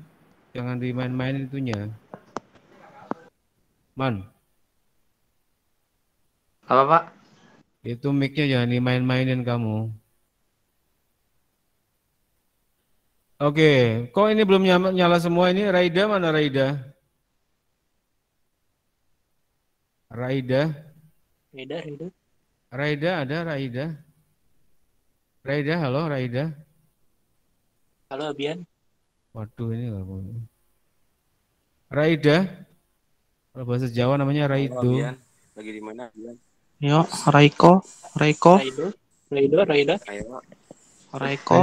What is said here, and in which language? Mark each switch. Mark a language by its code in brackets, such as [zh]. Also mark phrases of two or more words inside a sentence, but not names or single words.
[id] Jangan dimain-main itunya. Man, Apa, Pak? itu mic-nya jangan dimain-mainin kamu. Oke, kok ini belum nyala semua ini? Raida mana Raida? Raida ada Raida? Raida, halo Raida. Halo Abian. Waduh ini nggak boleh. Raida, kalau bahasa Jawa namanya Raido. Lagi di mana, Abian? Yo, Raiko. Raida. Raiko.